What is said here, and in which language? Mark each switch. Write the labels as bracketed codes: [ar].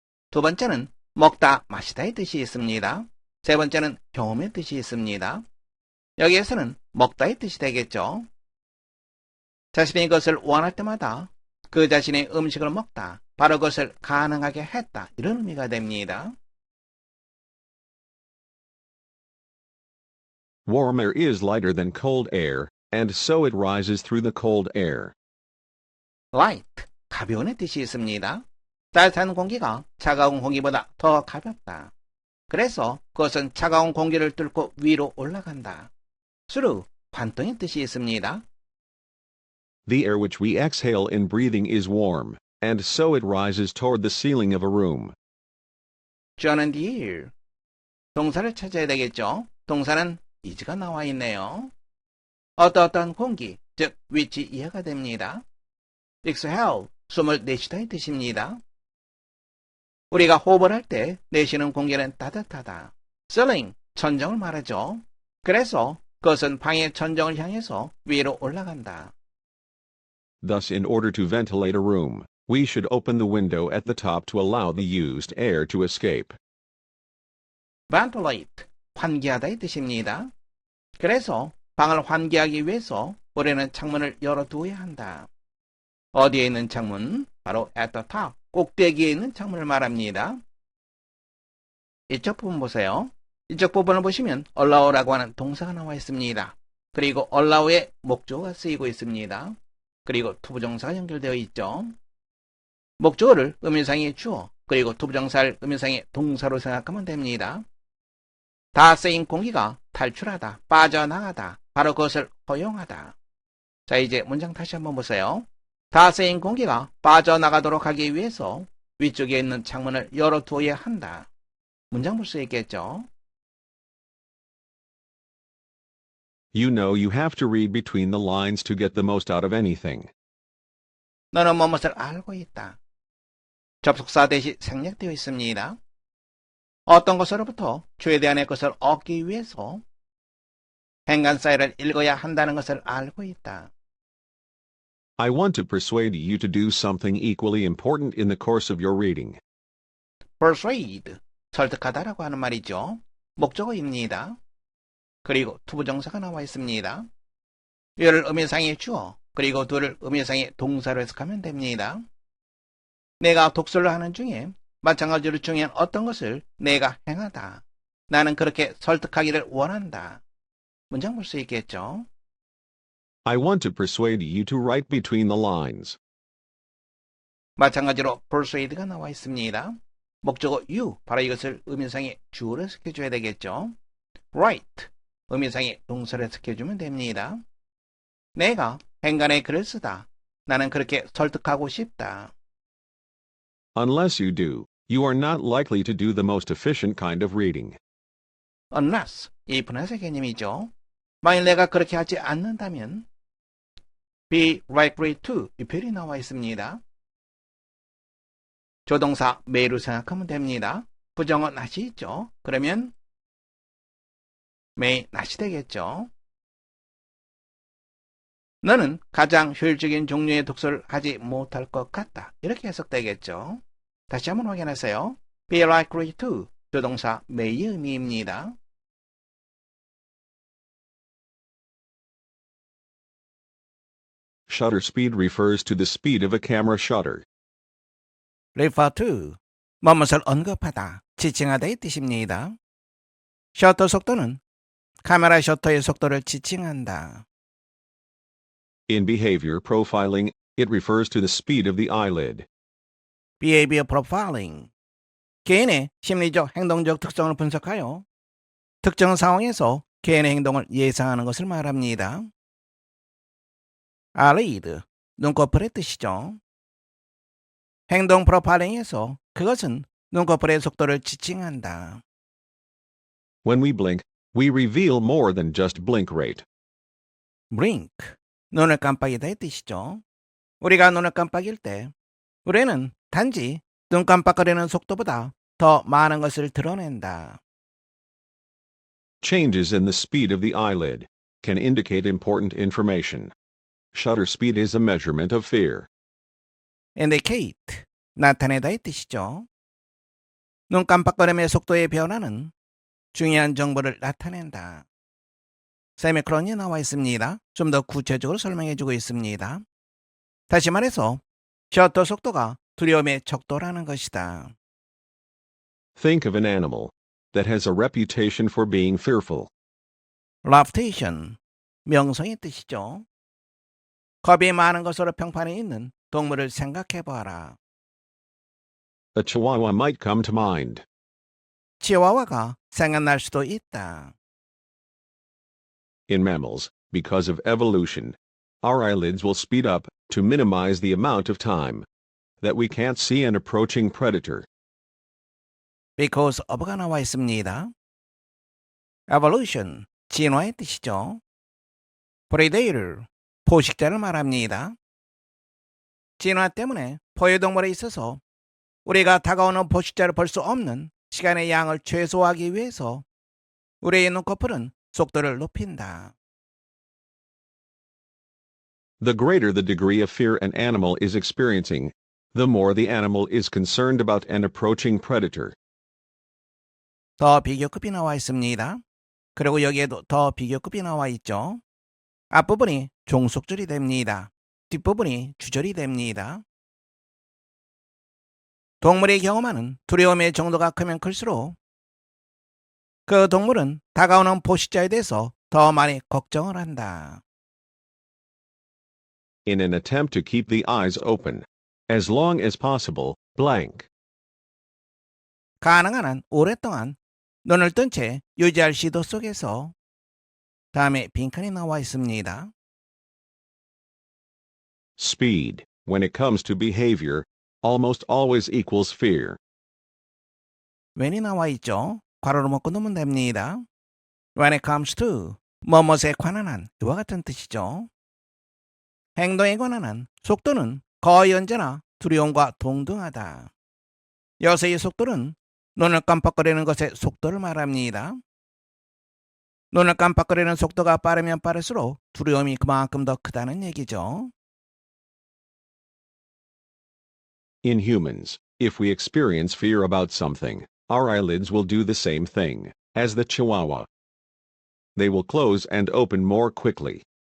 [ko] 두 번째는 먹다, 마시다의 뜻이 있습니다. 세 번째는 경험의 뜻이 있습니다. 여기에서는 먹다의 뜻이 되겠죠. 자신이 그것을 원할 때마다 그 자신의 음식을 먹다, 바로 그것을 가능하게 했다, 이런 의미가 됩니다. [en] Warm air is lighter than cold air, and so it rises through the cold air. [ko] light, 가벼운의 뜻이 있습니다. 따뜻한 공기가 차가운 공기보다 더 가볍다. 그래서 그것은 차가운 공기를 뚫고 위로 올라간다. through, 관통의 뜻이 있습니다. [en] The air which we exhale in breathing is warm, and so it rises toward the ceiling of a room. join the air, [ko] 동사를 찾아야 되겠죠. 동사는 is가 나와 있네요. 어떠한 공기, 즉 which 이해가 됩니다. exhale, 숨을 내쉬다의 뜻입니다. 우리가 호흡을 할 때 내쉬는 공기는 따뜻하다. ceiling, 천정을 말하죠. 그래서 그것은 방의 천정을 향해서 위로 올라간다. [en] Thus, in order to ventilate a room, we should open the window at the top to allow the used air to escape. [ko] ventilate, 환기하다의 뜻입니다. 그래서 방을 환기하기 위해서 우리는 창문을 열어두어야 한다. 어디에 있는 창문? 바로 [en] at the top, [ko] 꼭대기에 있는 창문을 말합니다. 이쪽 부분 보세요. 이쪽 부분을 보시면 allow라고 하는 동사가 나와 있습니다. 그리고 allow의 목적어가 쓰이고 있습니다. 그리고 투부정사가 연결되어 있죠. 목적어를 의미상의 주어, 그리고 투부정사를 의미상의 동사로 생각하면 됩니다. 다 쓰인 공기가 탈출하다, 빠져나가다, 바로 그것을 허용하다. 자, 이제 문장 다시 한번 보세요. 다 쓰인 공기가 빠져나가도록 하기 위해서 위쪽에 있는 창문을 열어두어야 한다. 문장 볼 수 있겠죠? [en] You know you have to read between the lines to get the most out of anything. [ko] 너는 무엇을 알고 있다. 접속사 대시 생략되어 있습니다. 어떤 것으로부터 최대한의 것을 얻기 위해서 행간사이를 읽어야 한다는 것을 알고 있다. [en] I want to persuade you to do something equally important in the course of your reading. [ko] persuade, 설득하다라고 하는 말이죠. 목적어입니다. 그리고 투부정사가 나와 있습니다. you를 의미상의 주어, 그리고 do를 의미상의 동사로 해석하면 됩니다. 내가 독서를 하는 중에 마찬가지로 중요한 어떤 것을 내가 행하다. 나는 그렇게 설득하기를 원한다. 문장 볼 수 있겠죠? [en] I want to persuade you to write between the lines. [ko] 마찬가지로 persuade가 나와 있습니다. 목적어 you, 바로 이것을 의미상의 주어로 해석해줘야 되겠죠? write, 의미상의 동사로 해석해주면 됩니다. 내가 행간에 글을 쓰다. 나는 그렇게 설득하고 싶다. [en] Unless you do, you are not likely to do the most efficient kind of reading. [ko] unless, 이 분할의 개념이죠. 만일 내가 그렇게 하지 않는다면 [en] be likely to, [ko] 이 표현이 나와 있습니다. 조동사 may로 생각하면 됩니다. 부정어 not이 있죠. 그러면 [en] may not [ko] 이 되겠죠. 너는 가장 효율적인 종류의 독서를 하지 못할 것 같다. 이렇게 해석되겠죠. 다시 한번 확인하세요. [en] be likely to, [ko] 조동사 may의 의미입니다. [en] Shutter speed refers to the speed of a camera shutter. [ko] refer to, 뭐뭇을 언급하다, 지칭하다의 뜻입니다. 셔터 속도는 카메라 셔터의 속도를 지칭한다. [en] In behavior profiling, it refers to the speed of the eyelid. [ko] behavior profiling, 개인의 심리적 행동적 특성을 분석하여 특정 상황에서 개인의 행동을 예상하는 것을 말합니다. eyelid, 눈꺼풀의 뜻이죠. 행동 프로파일링에서 그것은 눈꺼풀의 속도를 지칭한다. [en] When we blink, we reveal more than just blink rate. [ko] blink, 눈을 깜빡이다의 뜻이죠. 우리가 눈을 깜빡일 때 우리는 단지 눈 깜빡거리는 속도보다 더 많은 것을 드러낸다. [en] Changes in the speed of the eyelid can indicate important information. Shutter speed is a measurement of fear. [ko] indicate, 나타내다의 뜻이죠. 눈 깜빡거림의 속도의 변화는 중요한 정보를 나타낸다. 세미콜론이 나와 있습니다. 좀 더 구체적으로 설명해주고 있습니다. 다시 말해서 셔터 속도가 두려움의 척도라는 것이다. [en] Think of an animal that has a reputation for being fearful. [ko] reputation, 명성의 뜻이죠. 겁이 많은 것으로 평판에 있는 동물을 생각해봐라. [en] A chihuahua might come to mind. [ko] 치와와가 생각날 수도 있다. [en] In mammals, because of evolution, our eyelids will speed up to minimize the amount of time that we can't see an approaching predator. because of [ko] 가 나와 있습니다. evolution, 진화의 뜻이죠. predator, 포식자를 말합니다. 진화 때문에 포유동물에 있어서 우리가 다가오는 포식자를 볼 수 없는 시간의 양을 최소화하기 위해서 우리의 눈꺼풀은 속도를 높인다. [en] The greater the degree of fear an animal is experiencing, the more the animal is concerned about an approaching predator. [ko] 더 비교급이 나와 있습니다. 그리고 여기에도 더 비교급이 나와 있죠. 앞부분이 종속절이 됩니다. 뒷부분이 주절이 됩니다. 동물이 경험하는 두려움의 정도가 크면 클수록 그 동물은 다가오는 포식자에 대해서 더 많이 걱정을 한다. [en] In an attempt to keep the eyes open, as long as possible, blank. [ko] 가능한 한 오랫동안 눈을 뜬 채 유지할 시도 속에서 다음에 빈칸이 나와 있습니다. [en] Speed, when it comes to behavior, almost always equals fear. [ko] when이 나와 있죠. 괄호로 묶고 놓으면 됩니다. [en] when it comes to, [ko] 뭐뭇에 관한 한, 이와 같은 뜻이죠. 행동에 관한 한 속도는 거의 언제나 두려움과 동등하다. 여기서 이 속도는 눈을 깜빡거리는 것의 속도를 말합니다. 눈을 깜빡거리는 속도가 빠르면 빠를수록 두려움이 그만큼 더 크다는 얘기죠. [en] In humans, if we experience fear about something, our eyelids will do the same thing as the chihuahua. they will close and open more quickly.